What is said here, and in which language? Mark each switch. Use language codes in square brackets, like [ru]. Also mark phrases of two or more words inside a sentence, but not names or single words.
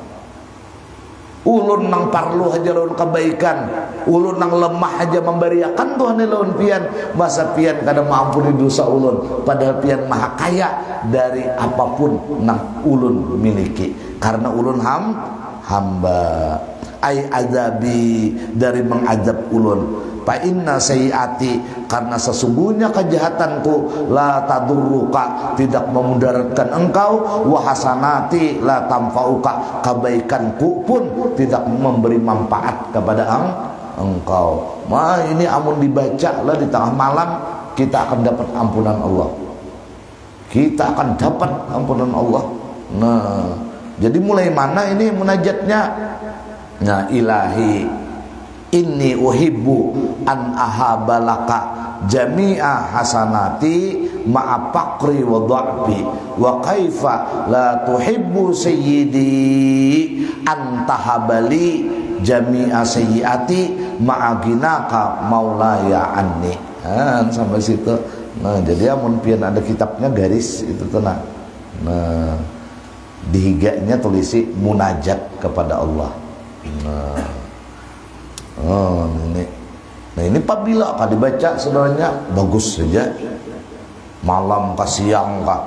[bjn] Ulun nang parlu aja lawan kebaikan, ulun nang lemah aja memberiakan Tuhan lawan pian, masa pian kada maampuni dosa ulun, padahal pian maha kaya dari apapun nang ulun miliki, karena ulun hamba. Ai azabi, dari mengazab ulun. [ar] فإن سيئاتي, [id] karena sesungguhnya kejahatanku, [ar] لا تضرك, [id] tidak memudaratkan engkau, [ar] وحسناتي لا تنفعك, [id] kebaikanku pun tidak memberi manfaat kepada engkau. [bjn] Ini amun dibaca lah di tengah malam, kita akan dapat ampunan Allah. Kita akan dapat ampunan Allah. Nah, jadi mulai mana ini munajatnya? [ar] Nah, إلهي إني أحب أن أهب لك جميع حسناتي مع فقري وضعفي وكيف لا تحب سيدي أن تهب لي جميع سيئاتي مع غناك مولاي عني. [bjn] Sampai situ. Nah, jadi amun pian ada kitabnya garis itu tuh nah. Nah, di higanya tulisi munajat kepada Allah. Nah ini apabila akan dibaca saudaranya bagus saja, malam ke siang kak.